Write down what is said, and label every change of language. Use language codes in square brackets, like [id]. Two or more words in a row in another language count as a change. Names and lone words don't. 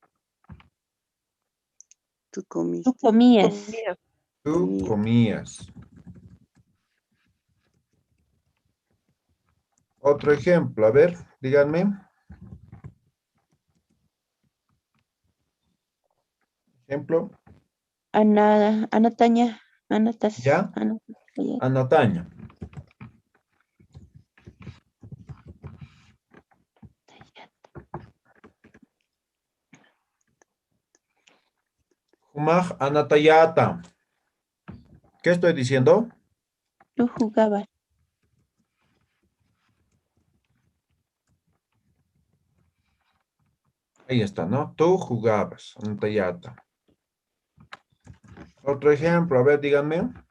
[es] Tú comiste. Tú comías. Tú comías. Otro ejemplo, a ver, díganme. Ejemplo, [ay] Anataña. Anatas. ¿ya? Anataña. Humaj anatayata. [es] ¿Qué estoy diciendo? Tú jugabas. Ahí está, ¿no? Tú jugabas, anatayata. Otro ejemplo, a ver, díganme.